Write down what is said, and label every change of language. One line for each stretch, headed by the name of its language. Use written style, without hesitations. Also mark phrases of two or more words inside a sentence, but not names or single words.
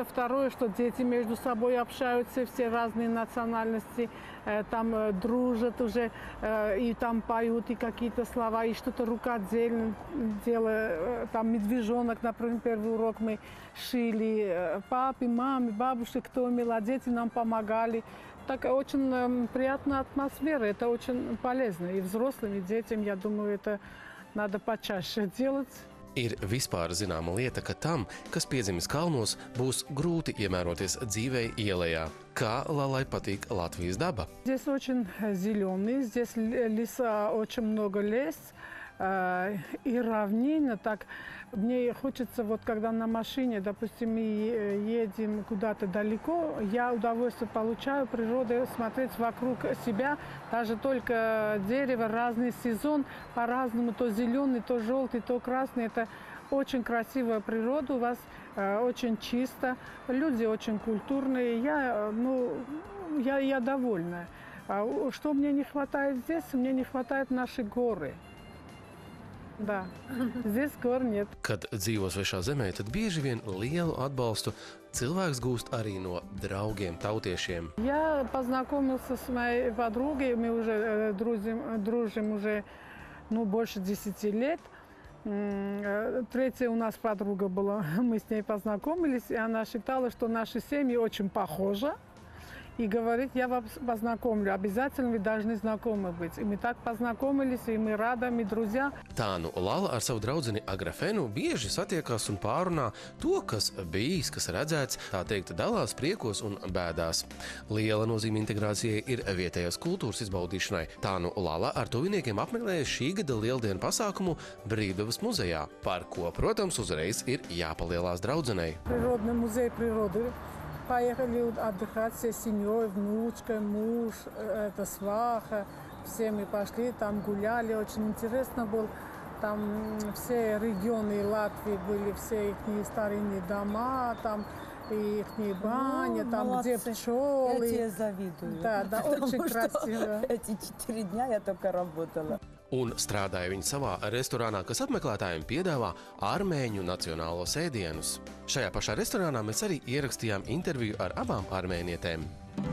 Russian: Второе, что дети между собой общаются, все разные национальности, там дружат уже, и там поют, и какие-то слова, и что-то рукодельное делают. Там медвежонок, например, первый урок мы шили. Папе, маме, бабушке, кто умел, а дети нам помогали. Так очень приятная атмосфера, это очень полезно. И взрослым, и детям, я думаю, это надо почаще делать.
Latvian: Ir vispār zināma lieta, ka tam, kas piedzimis kalnos, būs grūti iemēroties dzīvei ielējā. Kā Lalai patīk Latvijas daba?
Russian: Здесь очень зеленый, здесь леса, очень много лес. и равнина, так мне хочется, вот когда на машине, допустим, мы едем куда-то далеко, я удовольствие получаю природы, смотреть вокруг себя, даже только дерево, разный сезон, по-разному, то зеленый, то желтый, то красный, это очень красивая природа, у вас очень чисто, люди очень культурные, я довольна. Что мне не хватает здесь? Мне не хватает нашей горы. Да, здесь гор нет.
Latvian: Kad dzīvo svešā zemē, tad bieži vien lielu atbalstu cilvēks gūst arī no draugiem, tautiešiem.
Russian: Я познакомился с моей подругой, мы уже дружим уже больше 10 лет. Третья у нас подруга была, мы с ней познакомились, и она считала, что наши семьи очень похожи. И говорит, я вас познакомлю, обязательно вы должны знакомы быть. И мы так познакомились, и мы рады, мы друзья.
Latvian: Tā nu Lala ar savu draudzeni Agrafenu bieži satiekās un pārunā to, kas bijis, kas redzēts, tā teikt, dalās priekos un bēdās. Liela nozīme integrācijai ir vietējās kultūras izbaudīšanai. Tā nu Lala ar tuviniekiem apmeklēja šī gada lieldienu pasākumu Brīvdabas muzejā, par ko, protams, uzreiz ir jāpalielās draudzenei.
Russian: Природный музей природы. Поехали отдыхать всей семьей, внучка, муж, сваха. Все мы пошли, там гуляли, очень интересно было. Там все регионы Латвии были, все их старинные дома, там и их баня, там молодцы. где пчелы. Я тебе завидую. Да, очень красиво. Эти 4 дня я только работала.
Latvian: Un strādāja viņa savā restorānā, kas apmeklētājiem piedāvā armēņu nacionālos ēdienus. Šajā pašā restorānā mēs arī ierakstījām interviju ar abām armēnietēm.